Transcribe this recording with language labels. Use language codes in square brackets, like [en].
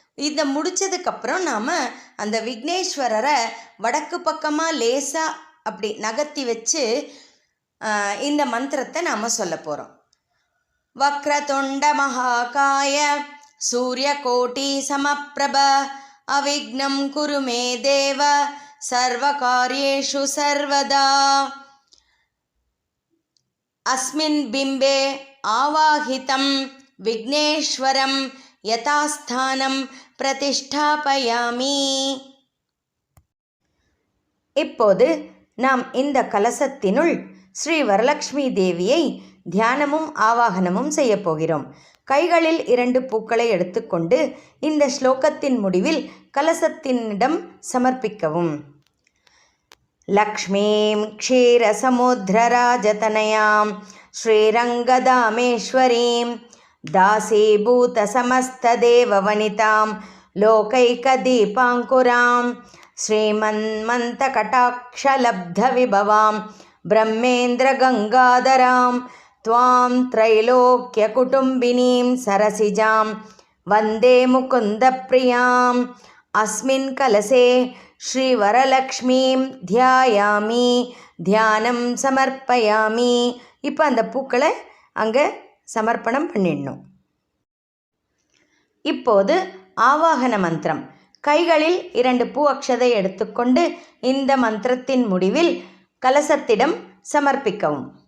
[ta] இதை முடித்ததுக்கப்புறம் நாம் அந்த விக்னேஸ்வரரை வடக்கு பக்கமாக லேசாக அப்படி நகர்த்தி வச்சு இந்த மந்திரத்தை நாம் சொல்ல போகிறோம். [sa] வக்ரதுண்ட மகாகாய சூரியகோட்டி சமப்பிரப அவிக்னம் குரு மே தேவ सर्वकार्येषु सर्वदा अस्मिन् बिम्बे आवाहितं विघ्नेश्वरं यथास्थानं प्रतिष्ठापयामि. [ta] இப்போது நாம் இந்த கலசத்தினுள் ஸ்ரீ வரலக்ஷ்மி தேவியை தியானமும் ஆவாகனமும் செய்ய போகிறோம். கைகளில் 2 பூக்களை எடுத்துக்கொண்டு இந்த ஸ்லோகத்தின் முடிவில் கலசத்தினிடம் சமர்ப்பிக்கவும். [sa] லக்ஷ்மீம் க்ஷீரசமுத்ரராஜதனயாம் ஸ்ரீரங்கதாமேஸ்வரீம் தாசீபூதசமஸ்ததேவவனிதாம் லோகைகதீபாங்குராம் श्रीमन्मन्तकटाक्षलब्धविभवां ब्रह्मेन्द्रगङ्गाधरां त्वां त्रैलोक्यकुटुम्बिनीं सरसिजां वन्दे मुकुन्दप्रियाम्. अस्मिन् कलसे श्रीवरलक्ष्मीं ध्यायामि தியானம் சமர்ப்பயாமி. [ta] இப்போ அந்த பூக்களை அங்கே சமர்ப்பணம் பண்ணிடணும். இப்போது ஆவாகன மந்திரம். கைகளில் 2 பூ அக்ஷதை எடுத்துக்கொண்டு இந்த மந்திரத்தின் முடிவில் கலசத்திடம் சமர்ப்பிக்கவும்.